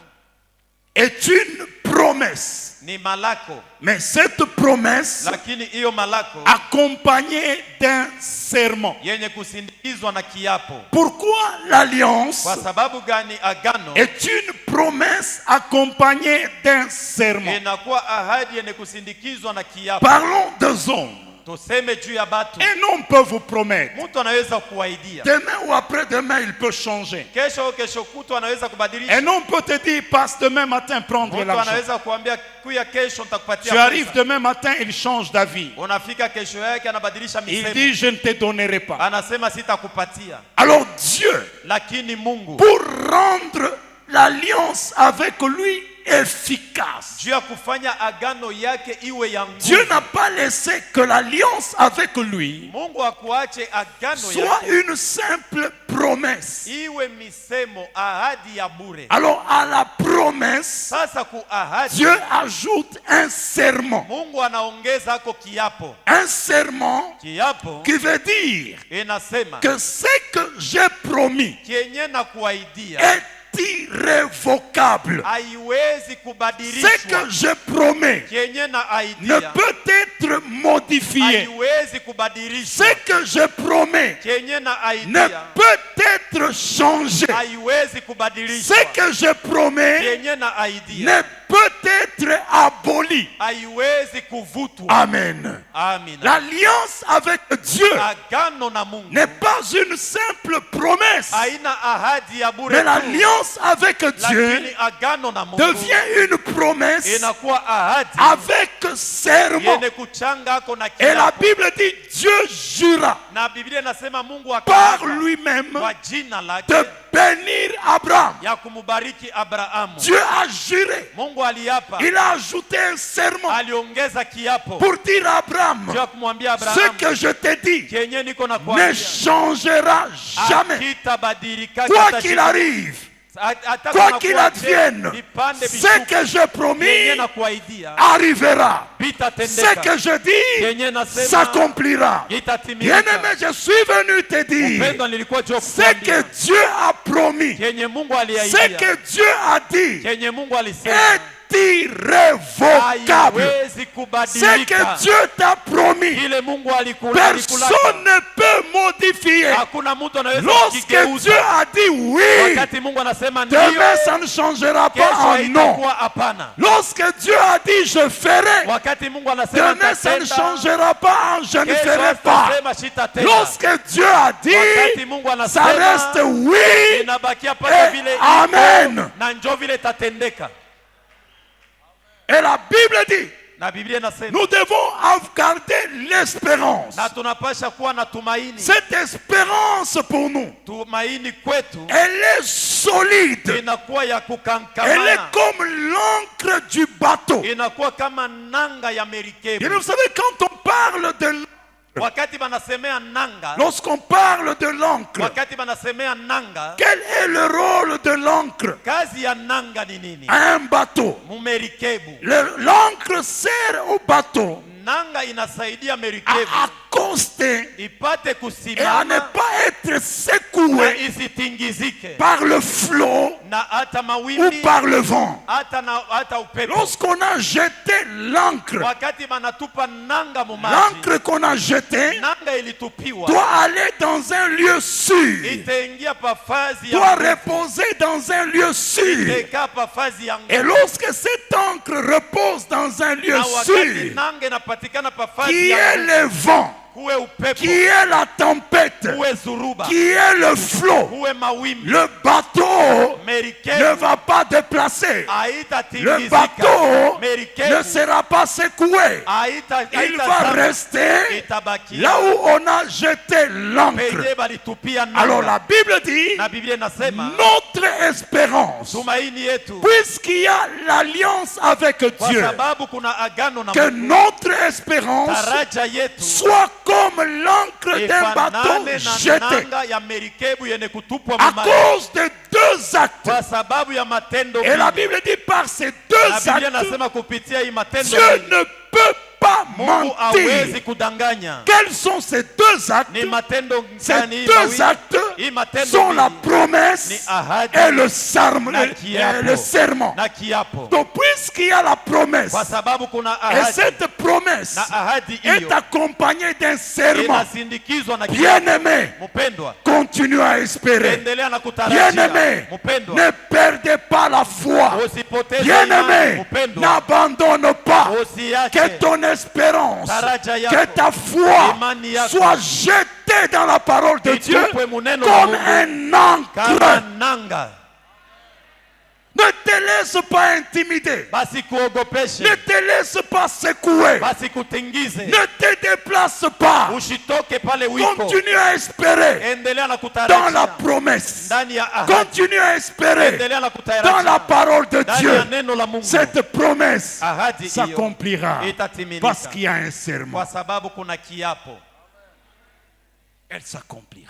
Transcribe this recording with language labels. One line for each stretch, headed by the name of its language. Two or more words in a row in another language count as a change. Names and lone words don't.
French: est une promesse,
Swahili: ni malako,
French: mais cette promesse
Swahili: lakini hiyo malako
French: accompagnée d'un serment.
Swahili: yenye kusindikizwa na kiapo.
French: Pourquoi l'alliance
Swahili: Kwa sababu gani agano
French: est une promesse accompagnée d'un serment?
Swahili: inakuwa ahadi yenye kusindikizwa na kiapo?
French: Parlons des hommes.
Swahili: Tuseme juu ya batu.
French: Un homme peut vous promettre.
Swahili: Mtu anaweza kuwaidia
French: Demain ou après-demain, il peut changer.
Swahili: kesho kutu anaweza kubadilisha.
French: Un homme peut te dire, passe demain matin prendre
Swahili: Mtu
French: l'argent.
Swahili: anaweza kuambia kuya kesho nitakupatia
French: Tu arrives
Swahili: pesa.
French: demain matin, il change d'avis.
Swahili: Unafika kesho yake anabadilisha
French: Il
Swahili: misemo.
French: dit, je ne te donnerai pas.
Swahili: Anasema sitakupatia.
French: Alors Dieu,
Swahili: Lakini Mungu
French: pour rendre l'alliance avec lui efficace,
Swahili: juu ya kufanya agano yake iwe ya
French: Dieu
Swahili: nguvu,
French: n'a pas laissé que l'alliance avec lui
Swahili: Mungu akuache agano
French: soit
Swahili: yake
French: une simple promesse.
Swahili: iwe misemo, ahadi ya bure.
French: Alors à la promesse,
Swahili: Sasa ku ahadi
French: Dieu ajoute un serment.
Swahili: Mungu anaongeza ako kiapo.
French: Un serment
Swahili: Kiapo
French: qui veut dire
Swahili: inasema
French: que ce que j'ai promis
Swahili: kienye na kuaidia
French: est irrévocable.
Swahili: haiwezi
French: Ce
Swahili: kubadilishwa.
French: que je promets
Swahili: Kienye na
French: ne
Swahili: aidia
French: peut être modifié.
Swahili: haiwezi kubadilishwa.
French: Ce que je promets
Swahili: Kienye na
French: ne
Swahili: aidia
French: peut être changé.
Swahili: haiwezi
French: Ce
Swahili: kubadilishwa.
French: que je promets
Swahili: Kienye na aidia
French: ne peut être aboli.
Swahili: haiwezi kuvutwa.
French: Amen.
Swahili: Amina.
French: L'alliance avec Dieu
Swahili: Agano na Mungu
French: n'est pas une simple promesse,
Swahili: haina ahadi ya bure
French: mais
Swahili: tu,
French: l'alliance avec Dieu
Swahili: lakini agano na Mungu
French: devient une promesse
Swahili: inakuwa ahadi
French: avec serment.
Swahili: yenye kuchanga ako na
French: Et la
Swahili: kiapo.
French: Bible dit, Dieu jura
Swahili: Na Biblia inasema Mungu
French: par
Swahili: akaapa
French: lui-même
Swahili: kwa jina
French: de
Swahili: lake
French: bénir Abraham.
Swahili: ya kumubariki Abrahamu.
French: Dieu a juré.
Swahili: Mungu aliapa,
French: Il a ajouté un serment
Swahili: aliongeza kiapo
French: pour dire à Abraham,
Swahili: juu ya kumwambia
French: ce
Swahili: Abrahamu,
French: que je te dis
Swahili: kenye niko na
French: ne
Swahili: kuambia
French: changera jamais.
Swahili: hakitabadilika,
French: Quoi qu'il arrive,
Swahili: hata
French: quoi
Swahili: kama
French: qu'il
Swahili: kuwa
French: advienne,
Swahili: vipande
French: ce
Swahili: vishuke,
French: que je
Swahili: kenye
French: promis
Swahili: na kuaidia
French: arrivera. Ce
Swahili: vitatendeka,
French: que je dis
Swahili: kenye nasema
French: s'accomplira.
Swahili: itatimilika.
French: Bien-aimé, je suis venu te dire
Swahili: Upendo nilikuwa juu ya
French: ce que
Swahili: kukuambia,
French: Dieu a promis,
Swahili: kenye Mungu
French: ce
Swahili: aliaidia,
French: que Dieu a dit
Swahili: kenye Mungu alisema
French: est irrévocable.
Swahili: haiwezi
French: Ce
Swahili: kubadilika.
French: que Dieu t'a promis,
Swahili: Ile Mungu
French: personne ne peut modifier.
Swahili: hakuna mtu anaweza
French: Lorsque
Swahili: kukigeuza.
French: Dieu a dit oui,
Swahili: Wakati wakati Mungu anasema
French: demain
Swahili: ndio,
French: ça ne changera pas
Swahili: kesho
French: en non.
Swahili: haitakuwa hapana.
French: Lorsque Dieu a dit je ferai,
Swahili: Wakati Mungu anasema
French: demain ça ne
Swahili: nitatenda,
French: changera pas en je ne
Swahili: kesho
French: ferai pas.
Swahili: hatasema sitatenda.
French: Lorsque Dieu a
Swahili: Wakati
French: dit,
Swahili: Mungu
French: ça
Swahili: anasema
French: reste oui
Swahili: inabakia paka
French: et
Swahili: vile
French: amen.
Swahili: iko, na njoo vile itatendeka.
French: Et la Bible dit,
Swahili: Na Biblia inasema
French: nous devons garder l'espérance.
Swahili: na tunapasha kuwa na tumaini.
French: Cette espérance pour nous,
Swahili: Tumaini kwetu
French: elle est solide.
Swahili: inakuwa ya
French: Elle est
Swahili: kukankamana,
French: comme l'encre du bateau.
Swahili: inakuwa kama nanga ya
French: Et
Swahili: merikebu.
French: vous savez, quand on parle de
Swahili: Wakati banasemea nanga,
French: lorsqu'on parle de l'encre,
Swahili: wakati banasemea nanga,
French: quel est le rôle de l'encre
Swahili: kazi ya nanga ni nini?
French: à un bateau?
Swahili: Mumerikebu.
French: L'encre sert au bateau
Swahili: Nanga inasaidia merikebu
French: à accoster
Swahili: ipate
French: et à ne
Swahili: kusimama
French: pas être
Swahili: na
French: secoué
Swahili: isitingizike
French: par le flot
Swahili: na hata
French: ou
Swahili: mawimbi
French: par le vent.
Swahili: hata upepo.
French: Lorsqu'on a jeté l'encre,
Swahili: Wakati banatupa nanga mu maji,
French: l'encre qu'on a jetée
Swahili: nanga ilitupiwa
French: doit aller dans un lieu sûr,
Swahili: itaingia pafazi
French: doit
Swahili: ya nguvu,
French: reposer dans un lieu sûr.
Swahili: itakaa pafazi ya
French: Et
Swahili: nguvu.
French: lorsque cette encre repose dans un lieu
Swahili: Na wakati
French: sûr,
Swahili: nanga inapatikana pafazi
French: qui
Swahili: ya
French: est
Swahili: nguvu,
French: le vent,
Swahili: kuwe upepo,
French: qui est la tempête,
Swahili: kuwe zuruba,
French: qui est le flot,
Swahili: kuwe mawimbi,
French: le bateau ne
Swahili: merikebu
French: va pas déplacer. Le
Swahili: haitatingizika,
French: bateau ne
Swahili: merikebu
French: sera pas secoué. Il va rester
Swahili: itabakia
French: là où on a jeté l'encre.
Swahili: penye balitupia
French: Alors
Swahili: nanga.
French: la Bible dit,
Swahili: Na Biblia inasema
French: notre espérance,
Swahili: tumaini yetu,
French: puisqu'il y a l'alliance avec
Swahili: kwa
French: Dieu,
Swahili: sababu kuna agano na
French: que
Swahili: Mungu,
French: notre espérance
Swahili: taraja yetu
French: soit comme l'encre d'un bateau
Swahili: ifanane na
French: jeté
Swahili: nanga ya merikebu yenye kutupwa
French: à
Swahili: mu maji,
French: cause de deux actes.
Swahili: kwa sababu ya matendo
French: Et la
Swahili: mbili.
French: Bible dit par ces
Swahili: Na
French: deux
Swahili: Biblia
French: actes,
Swahili: inasema kupitia hii matendo
French: Dieu
Swahili: mbili,
French: ne peut pas
Swahili: Mungu hawezi
French: mentir.
Swahili: kudanganya.
French: Quels sont ces deux actes?
Swahili: Ni matendo
French: Ces
Swahili: gani hii
French: deux
Swahili: mawili?
French: actes
Swahili: Hii matendo
French: sont la
Swahili: mbili ni
French: promesse
Swahili: ahadi
French: et le serment.
Swahili: na
French: Et
Swahili: kiapo.
French: le serment.
Swahili: na kiapo,
French: Donc puisqu'il y a la promesse,
Swahili: kwa sababu kuna
French: et
Swahili: ahadi
French: cette promesse
Swahili: na ahadi
French: est
Swahili: hiyo
French: accompagnée d'un serment,
Swahili: inasindikizwa na kiapo.
French: bien-aimé,
Swahili: Mpendwa,
French: continue à espérer.
Swahili: endelea na kutarajia.
French: Bien-aimé,
Swahili: Mpendwa,
French: ne perdez pas la foi.
Swahili: usipoteze imani.
French: Bien-aimé,
Swahili: Mpendwa,
French: n'abandonne pas. Que
Swahili: usiache
French: ton espérance,
Swahili: taraja yako,
French: que ta foi
Swahili: imani yako
French: soit jetée dans la parole de Dieu
Swahili: itupwe muneno la
French: comme
Swahili: Mungu
French: un
Swahili: kama
French: encre.
Swahili: nanga.
French: Ne te laisse pas intimider.
Swahili: Basi kuogopeshe,
French: Ne te laisse pas secouer.
Swahili: basi kutingize,
French: Ne te déplace pas.
Swahili: usitoke pale wiko.
French: Continue à espérer
Swahili: Endelea na
French: dans
Swahili: kutarajia
French: la promesse.
Swahili: ndani ya ahadi.
French: Continue à espérer
Swahili: Endelea na
French: dans
Swahili: kutarajia
French: la parole de
Swahili: ndani ya
French: Dieu.
Swahili: neno la Mungu.
French: Cette promesse
Swahili: Ahadi hiyo
French: s'accomplira
Swahili: itatimilika
French: parce qu'il y a un serment.
Swahili: kwa sababu kuna kiapo,
French: Elle s'accomplira.